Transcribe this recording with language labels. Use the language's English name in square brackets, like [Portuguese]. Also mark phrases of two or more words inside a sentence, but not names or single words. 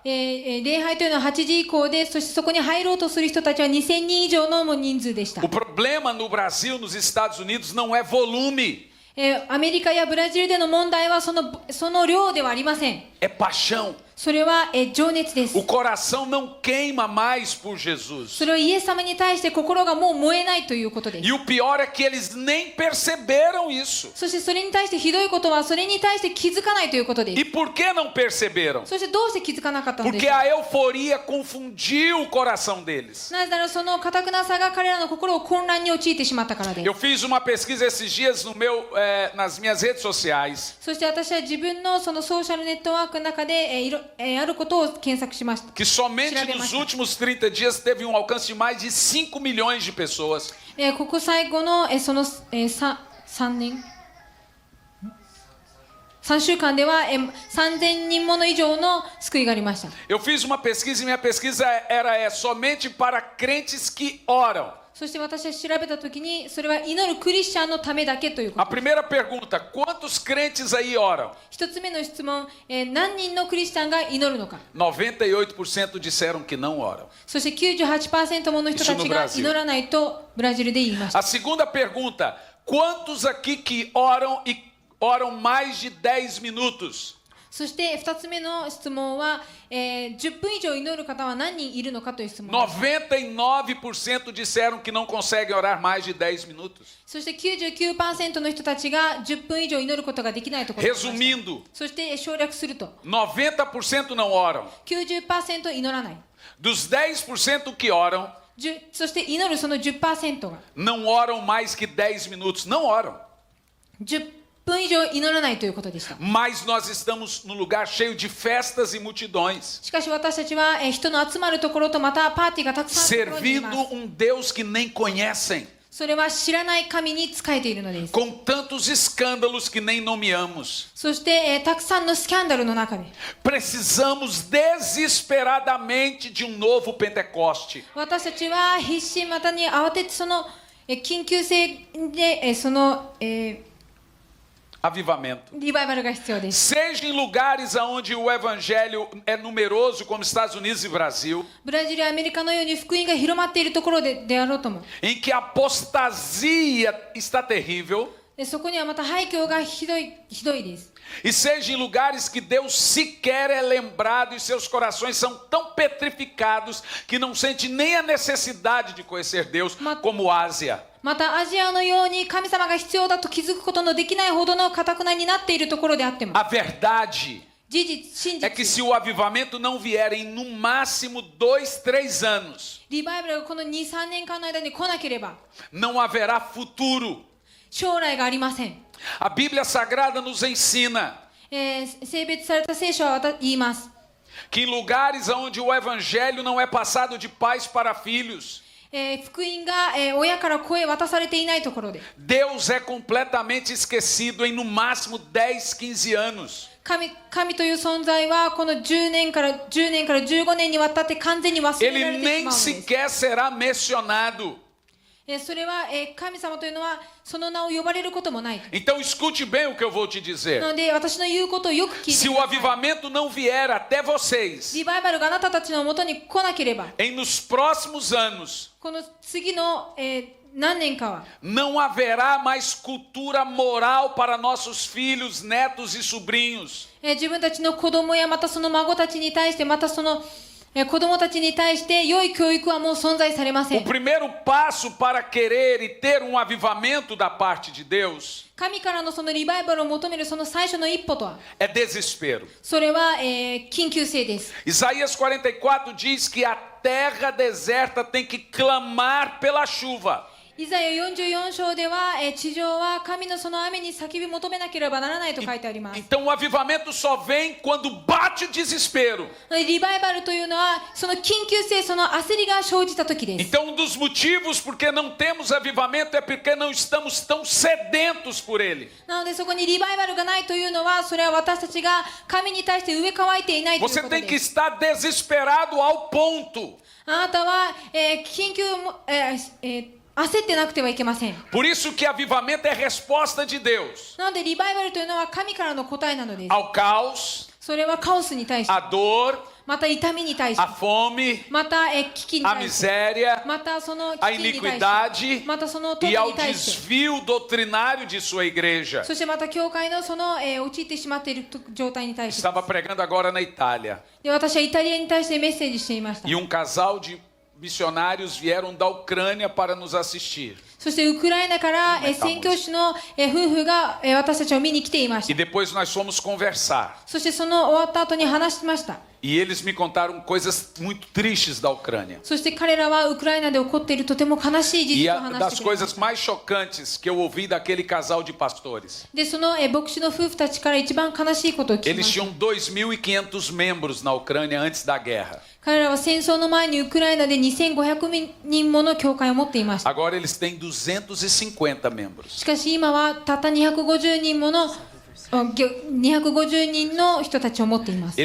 [Japanese] 礼拝というのは8時以降で、そしてそこに入ろうとする人たちは2000人以上の人数でした。 [Portuguese] O problema no Brasil, nos Estados Unidos, não é volume, [Japanese] アメリカやブラジルでの問題はその量ではありません。 [Portuguese] é paixão. [Japanese] それは、情熱です。 [Portuguese] O coração não queima mais por Jesus. [Japanese] それはイエス様に対して心がもう燃えないということです。 [Portuguese] E o pior é que eles nem perceberam isso. [Japanese] そしてそれに対してひどいことはそれに対して気づかないということです。 [Portuguese] E por que não perceberam? [Japanese] そしてどうして気づかなかったので [Portuguese] Porque [Japanese] しょう。 [Portuguese] a euforia confundiu o coração deles. [Japanese] なぜならその堅くなさが彼らの心を混乱に陥ってしまったからです。 [Portuguese] Eu fiz uma pesquisa esses dias nas minhas redes sociais. [Japanese] そして私は自分のそのソーシャルネットワークの中で、あることを検索しました。 [Portuguese] Que somente nos últimos 30 dias teve um alcance de mais de 5 milhões de pessoas. [Japanese] ここ最後の、3週間では、3000人もの以上の救いがありました。 [Portuguese] Eu fiz uma pesquisa e minha pesquisa era somente para crentes que oram. [Japanese] そして私は調べたときに、それは祈るクリスチャンのためだけというこ [Portuguese] A [Japanese] と。 [Portuguese] primeira pergunta: quantos crentes aí oram? [Japanese] 一つ目の質問、何人のクリスチャンが祈るのか。 [Portuguese] 98% disseram que não oram. [Japanese] そして 98% もの人たちが祈らないとブラジルで言いました。 [Portuguese] A segunda pergunta: quantos aqui que oram e oram mais de 10 minutos? [Japanese] そして2つ目の質問は、10分以上祈る方は何人いるのかという質問です。 [Portuguese] 99% disseram que não conseguem orar mais de 10 minutos. [Japanese] そして 99% の人たちが10分以上祈ることができないと答えました。 [Portuguese] Resumindo, [Japanese] そして省略すると [Portuguese] 90% não oram. [Japanese] 90% 祈らない。 [Portuguese] Dos 10% que oram, [Japanese] そして祈るその 10% が [Portuguese] não oram mais que 10 minutos. Não oram. [Japanese] 10 分以上祈らないということでした。 [Portuguese] Mas nós estamos num lugar cheio de festas e multidões, [Japanese] しかし私たちは、人の集まるところとまたパーティーがたくさんあるところにいます。 [Portuguese] servindo um Deus que nem conhecem, [Japanese] それは知らない神に仕えているのです。 [Portuguese] com tantos escândalos que nem nomeamos. [Japanese] そして、たくさんのスキャンダルの中で [Portuguese] Precisamos desesperadamente de um novo Pentecoste. [Japanese] 私たちは必死またに慌ててその、緊急性で、 [Portuguese] Avivamento. [Japanese] リバイバルが必要です。 [Portuguese] Seja em lugares onde o evangelho é numeroso, como Estados Unidos e Brasil, [Japanese] ブラジルやアメリカのように福音が広まっているところであろうとも。 [Portuguese] em que a apostasia está terrível, [Japanese] そこにはまた廃墟がひどいです。 [Portuguese] e seja em lugares que Deus sequer é lembrado e seus corações são tão petrificados que não sente nem a necessidade de conhecer Deus, como Ásia. [Japanese] またアジアのように神様が必要だと気づくことのできないほどの堅くなになっているところであっても、 [Portuguese] A verdade [Japanese] 事実、真 [Portuguese] é que [Japanese] 実、 [Portuguese] se o avivamento não vier em no máximo 2, 3 anos, [Japanese] リバイバルがこの 2,3 年間の間に来なければ [Portuguese] não haverá futuro. [Japanese] 将来がありません。 [Portuguese] A Bíblia Sagrada nos ensina [Japanese] 性別された聖書は言います。 [Portuguese] que em lugares onde o evangelho não é passado de pais para filhos, [Japanese] 福音が、親から子へ渡されていないところで [Portuguese] Deus é completamente esquecido em no máximo 10, 15 anos. [Japanese] 神という存在はこの10年から15年にわたって完全に忘れら [Portuguese] Ele [Japanese] れてし [Portuguese] nem [Japanese] まうのです。 [Portuguese] sequer será mencionado. [Japanese] それは、神様というのはその名を呼ばれることもない。 [Portuguese] Então escute bem o que eu vou te [Japanese] な [Portuguese] dizer. [Japanese] ので私の言うことをよく聞いて [Portuguese] Se [Japanese] く [Portuguese] o [Japanese] ださい。 [Portuguese] avivamento não vier até vocês [Japanese] リバイバルがあなたたちのもとに来なければ、 [Portuguese] nos próximos anos, [Japanese] この次の、何年かは [Portuguese] não haverá mais cultura moral para nossos filhos, netos e sobrinhos. [Japanese] 自分たちの子供やまたその孫たちに対してまたその子供たちに対して良い教育はもう存在されませ [Portuguese] O [Japanese] ん。 [Portuguese] primeiro passo para querer e ter um avivamento da parte de Deus [Japanese] 神からのそのリバイバルを求めるその最初の一歩とは、 [Portuguese] é desespero. [Japanese] それは、緊急性です。 [Portuguese] Isaías 44 diz que a terra deserta tem que clamar pela chuva. [Japanese] イザヤ44章では、地上は神のその雨に叫び求めなければならないと書いてあります。 [Portuguese] Então o avivamento só vem quando bate o desespero. [Japanese] リバイバルというのはその緊急性、その焦りが生じた時です。 [Portuguese] Então um dos motivos porque não temos avivamento é porque não estamos tão sedentos por ele. [Japanese] なのでそこにリバイバルがないというのは、それは私たちが神に対して植え替えていないという [Portuguese] Você [Japanese] こと [Portuguese] tem que [Japanese] です。 [Portuguese] estar desesperado ao ponto. [Japanese] あなたは、緊急も、焦ってなくてはいけません。 [Portuguese] Por isso que avivamento é resposta de Deus [Japanese] なのでリバイバルというのは神からの答えなのです。 [Portuguese] ao caos, [Japanese] それはカオスに対して、 [Portuguese] à dor, [Japanese] また痛みに対して、 [Portuguese] à fome, [Japanese] また危機に [Portuguese] à [Japanese] 対して [Portuguese] miséria, [Japanese] またその [Portuguese] à [Japanese] 危機に対して [Portuguese] iniquidade [Japanese] またその富 [Portuguese] e ao [Japanese] に対して [Portuguese] desvio doutrinário de sua igreja. [Japanese] そしてまた教会のその、陥ってしまっている状態に対して [Portuguese] Estava pregando agora na Itália [Japanese] で私はイタリアに対してメッセージしていました。 [Portuguese] e um casal de missionários vieram da Ucrânia para nos assistir. [Japanese] そしてウクライナから宣教師の夫婦が私たちを見に来ていまし [Portuguese] E [Japanese] た。 [Portuguese] depois nós fomos conversar. [Japanese] そしてその終わった後に話しました。 [Portuguese] E eles me contaram coisas muito tristes da Ucrânia. [Japanese] そして彼らはウクライナで起こっているとても悲しい事 [Portuguese] E [Japanese] 実を [Portuguese] a [Japanese] 話 [Portuguese] das [Japanese] してくれま [Portuguese] coisas [Japanese] した。 [Portuguese] mais chocantes que eu ouvi daquele casal de pastores. [Japanese] でその牧師の夫婦たちから一番悲しいことを聞きま [Portuguese] Eles [Japanese] した。 [Portuguese] tinham 2.500 membros na Ucrânia antes da guerra. [Japanese] 彼らは戦争の前にウクライナで2500人もの教会を持っていました。 [Portuguese] Agora eles têm 250 membros. [Japanese] しかし今はたった250人もの250人の人たちを持っています。